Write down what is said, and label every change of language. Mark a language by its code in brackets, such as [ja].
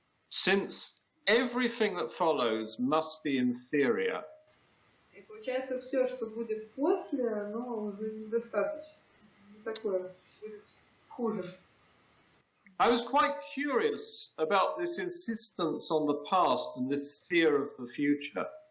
[en] Since everything that follows must be inferior. [ru] И получается, все, что будет после, оно уже недостаточно. Не такое, будет хуже. [en] I was quite curious about this insistence on the past and this fear of the future.